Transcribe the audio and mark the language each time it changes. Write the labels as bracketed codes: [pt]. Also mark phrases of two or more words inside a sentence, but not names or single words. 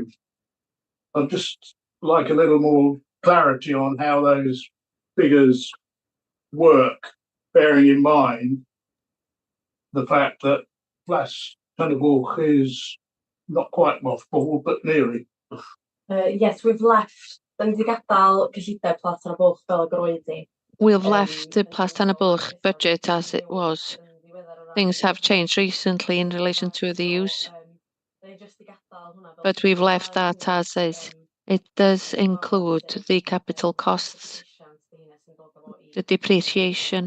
[en] I'd just like a little more clarity on how those figures work, bearing in mind the fact that Plas Tanner Book is not quite mothballed, but nearly. Yes, we've left. [cy] Dan ni 'di gadael cyllideb Plas Tanner Book fel ag yr oedd hi. [en] We've left the Plas Tanner Book budget as it was. Things have changed recently in relation to the use, but we've left that as is. It does include the capital costs, the depreciation.